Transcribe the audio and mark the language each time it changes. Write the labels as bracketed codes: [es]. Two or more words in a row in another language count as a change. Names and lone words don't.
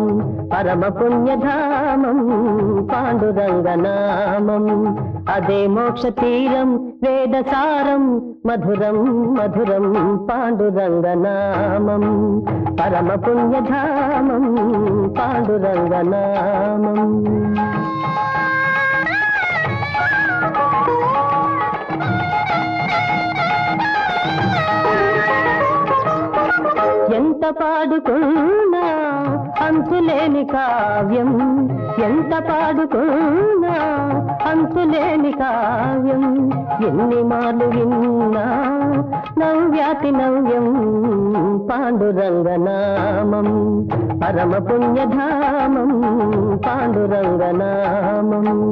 [sa] परमपुण्यधामं, पाण्डुरङ्गनामम् अदे मोक्षतीरं वेदसारं मधुरं मधुरं, पाण्डुरङ्गनामं परमपुण्यधामं, पाण्डुरङ्गनामम्। [te] ఎంత పాడుకున్నా అంతులేని కావ్యం, ఎంత పాడుకున్నా అంతులేని కావ్యం, ఎన్ని మార్లు విన్నా నవ్యాతి నవ్యం, పాండురంగనామం పరమపుణ్యధామం, పాండురంగనామం।